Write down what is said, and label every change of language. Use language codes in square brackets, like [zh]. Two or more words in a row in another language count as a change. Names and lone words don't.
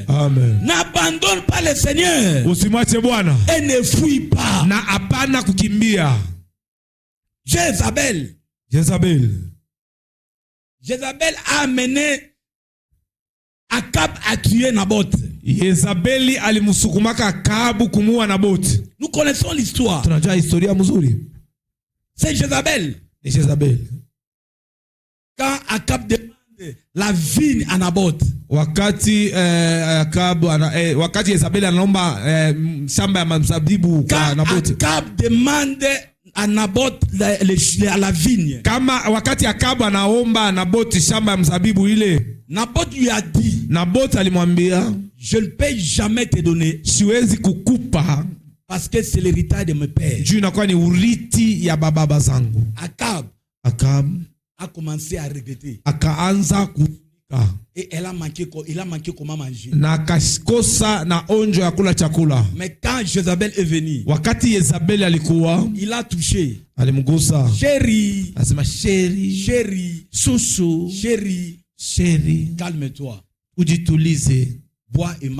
[fr] N'abandonne pas le Seigneur et ne fuis pas. Jézabel a amené Akab à tuer Naboth. [sw] Yezabeli alimusukumaka Akabu kumuua Naboti. [fr] Nous connaissons l'histoire. [sw] Tunajua historia mzuri. [fr] C'est Jézabel. [sw] Ni Jezabel. [fr] Quand Akab demande la vigne à Naboth. [sw] Wakati wakati Yezabeli anaomba shamba ya mzabibu kwa Naboti. [fr] Akab demande à Naboth la vigne. [sw] Kama wakati Akabu anaomba Naboti shamba ya mzabibu ile, [fr] Naboth lui a dit, [sw] Naboti alimwambia, [fr] je ne peux jamais te donner, [sw] siwezi kukupa [fr] parce que c'est l'héritage de mes pères. [sw] Juu inakuwa ni uriti ya baba zangu. [fr] Akab a commencé à regretter. [sw] Akaanza kunika. [fr] Et il a manqué comment manger. [sw] Na akakosa na onjo ya kula chakula. [fr] Mais quand Jézabel est venue, [sw] wakati Yezabeli alikuwa, [fr] il a touché. [sw] Alimgusa. [fr] Chérie. [sw] Asema chérie. [fr] Chérie. Susu. Chérie. Chérie. Calme-toi. [sw] Ujitulize. [fr] Bois et mange.